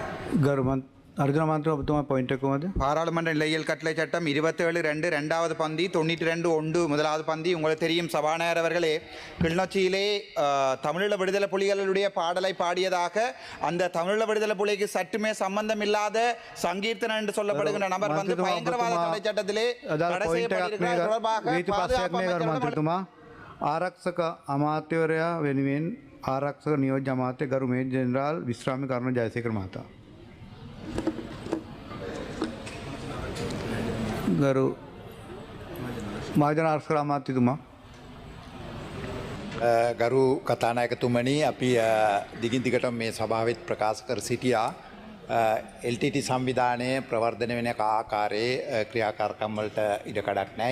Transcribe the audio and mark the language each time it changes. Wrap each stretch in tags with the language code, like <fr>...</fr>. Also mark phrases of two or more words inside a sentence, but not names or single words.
<si>ගරුමන් අර්ජන මන්ත්‍ර ඔබතුමා පොයින්ට් එක කොහමද?</si> <ta>பாராளுமன்ற நிலையியல் கட்டளை சட்டம் 27(2) இரண்டாவது பந்தி 92(1) முதலாவது பந்தி. உங்களுக்கு தெரியும் சபாநாயகர் அவர்களே, கிளிநொச்சியிலே தமிழீழ விடுதலை புலிகளுடைய பாடலை பாடியதாக அந்த தமிழீழ விடுதலை புலிக்கு சற்றுமே சம்பந்தம் இல்லாத சங்கீர்த்தன என்று சொல்லப்படுகின்ற நபர் வந்து பயங்கரவாத தடை சட்டத்திலே தடை செய்யப்பட்டிருக்கிறார் தொடர்பாக பாதுகாப்பு அமைச்சரிடம்</ta> <si>ආරක්ෂක අමාත්‍යවරයා වෙනුවෙන් ආරක්ෂක නියෝජ්‍ය අමාත්‍ය ගරු මේජර් ජෙනරාල් විශ්‍රාම කරුණ ජයසේකර මහතා. ගරු මහජන ආරක්ෂක අමාත්‍යතුමා. ගරු කතානායකතුමනි, අපි දිගින් දිගටම මේ සභාවෙත් ප්‍රකාශ කර සිටියා LTT සංවිධානය ප්‍රවර්ධනය වෙන ආකාරයේ ක්‍රියාකාරකම් වලට ඉඩකඩක් නැහැ.</si>